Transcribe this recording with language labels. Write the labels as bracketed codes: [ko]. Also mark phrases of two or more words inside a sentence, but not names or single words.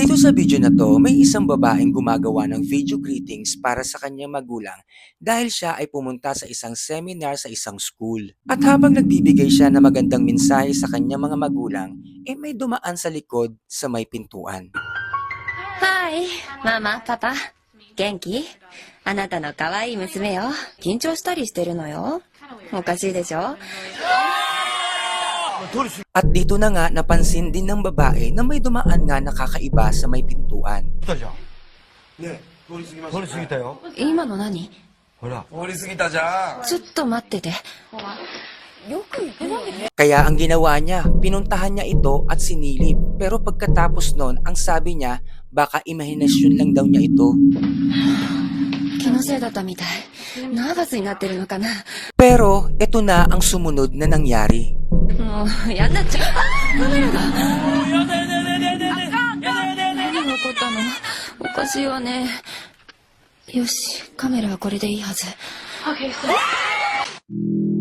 [tl] sa video na to, may isang babaeng gumagawa ng [en] video greetings [tl] para sa kanyang magulang dahil siya ay pumunta sa isang seminar sa isang school. At habang nagbibigay siya ng magandang mensahe sa kanyang mga magulang, may dumaan sa likod sa may pintuan. [en] Hi, Mama, Papa. [ja] 元気？あなたの可愛い娘よ。緊張したりしてるのよ。おかしいでしょ？ [tl] At dito na nga napansin din ng babae na may dumaan nga nakakaiba sa may pintuan. [ja] ね、通り過ぎたよ。今の何？ほら。通り過ぎたじゃん。ちょっと待ってて。よく言ってないね。 [tl] Kaya ang ginawa niya, pinuntahan niya ito at sinilip. Pero pagkatapos nun, ang sabi niya, baka imahinasyon lang daw niya ito. [ja] 気のせいだったみたい。ナーバスになってるのかな。 [tl] Pero ito na ang sumunod na nangyari. [ja] もう嫌になっちゃう。カメラが。何が起こったの？おかしいわね。よし、カメラはこれでいいはず。